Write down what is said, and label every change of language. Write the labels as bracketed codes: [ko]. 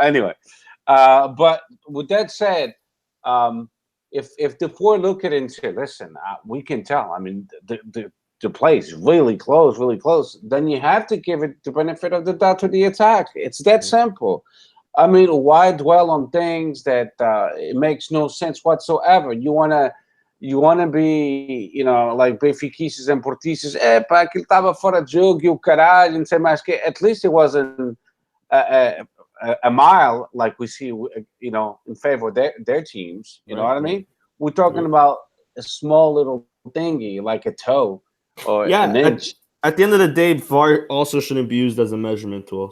[en] Anyway, but with that said, if the four look at it and say, listen, we can tell. I mean, the play is really close. Then you have to give it the benefit of the doubt to the attack. It's that simple. I mean, why dwell on things that it makes no sense whatsoever? You wanna be, like benfiquistas and portistas. [pt] Pá, aquilo estava fora de jogo e o caralho, não sei mais que. [en] At least it wasn't a mile like we see, in favor of their teams. You know what I mean? We're talking about a small little thingy like a toe or an inch. At the end of the day, VAR also shouldn't be used as a measurement tool.